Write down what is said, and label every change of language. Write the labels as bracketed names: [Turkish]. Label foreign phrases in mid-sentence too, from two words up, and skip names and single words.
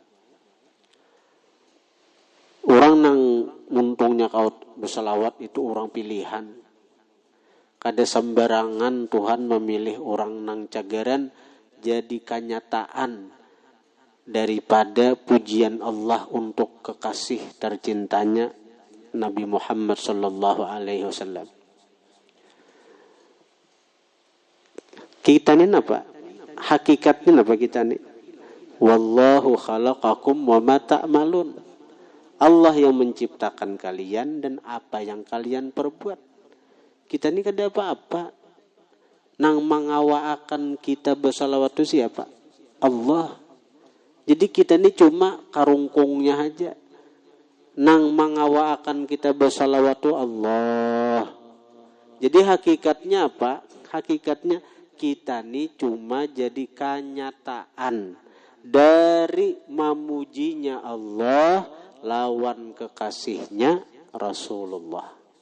[Banjar] Orang nang muntungnya kau bersalawat itu orang pilihan. Kada sembarangan Tuhan memilih orang nang cagaran jadi kenyataan daripada pujian Allah untuk kekasih tercintanya Nabi Muhammad [Arabic] صلى الله عليه وسلم. [Banjar] Kita ni apa? Hakikatnya apa kita ni? [Arabic] والله خلقكم وما تعملون. [Indonesian] Allah yang menciptakan kalian dan apa yang kalian perbuat. [Banjar] Kita ni kada apa-apa. Nang mengawaakan kita bersalawat itu siapa? Allah. Jadi kita ni cuma karungkungnya aja. Nang mengawaakan kita bersalawat itu Allah. [Indonesian] Jadi hakikatnya apa? [Banjar] Hakikatnya kita ni cuma jadi kenyataan dari memujinya Allah lawan kekasihnya Rasulullah.